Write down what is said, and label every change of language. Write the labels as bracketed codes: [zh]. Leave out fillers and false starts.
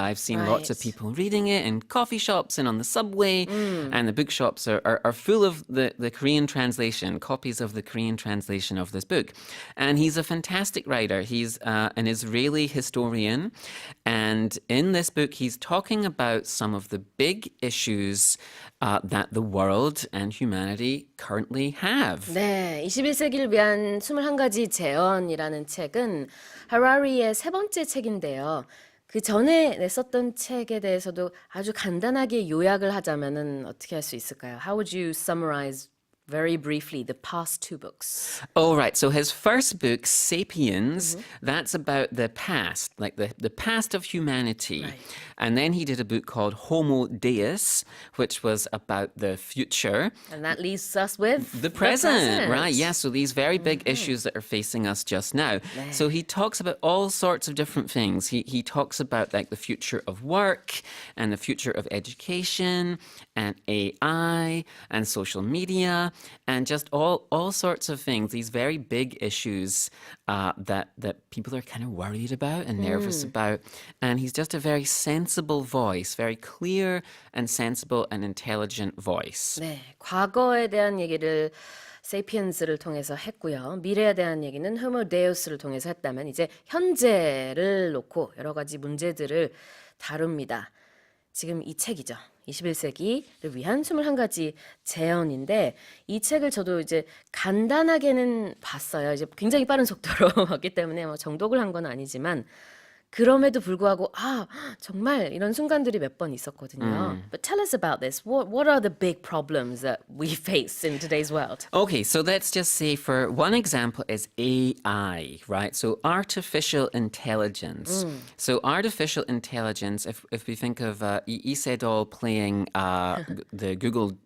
[en] I've seen lots of people reading it in coffee shops and on the subway, and the bookshops are full of the Korean translation, copies of the Korean translation of this book. And he's a fantastic writer. He's an Israeli historian, and in this book he's talking about some of the big issues that the world and humanity currently have. [ko] 네, 21세기를 위한 21가지 재현이라는 책은 하라리의 세 번째 책인데요. 그 전에 냈었던 책에 대해서도 아주 간단하게 요약을 하자면은 어떻게 할 수 있을까요? [en] How would you summarize very briefly the past two books? Oh, right. So his first book, Sapiens, that's about the past, like the past of humanity. Right. And then he did a book called Homodeus, which was about the future. And that leaves us with The present, right? Yeah, so these very big issues that are facing us just now. So he talks about all sorts of different things. He talks about like the future of work and the future of education and AI and social media and just all sorts of things, these very big issues that people are kind of worried about and nervous about. And he's just a very sensible voice, very clear and sensible and intelligent voice. [ko] 네, 과거에 대한 얘기를 세피엔스를 통해서 했고요. 미래에 대한 얘기는 호모데우스를 통해서 했다면 이제 현재를 놓고 여러 가지 문제들을 다룹니다. 지금 이 책이죠. 21세기를 위한 21가지 재현인데 이 책을 저도 이제 간단하게는 봤어요. 이제 굉장히 빠른 속도로 봤기 때문에 뭐 정독을 한 건 아니지만 그럼에도 불구하고 정말 이런 순간들이 몇 번 있었거든요. [en] But tell us about this. What are the big problems that we face in today's world? Okay, so let's just say for one example is AI, right? So artificial intelligence. So artificial intelligence, if we think of Lee Sedol playing the Google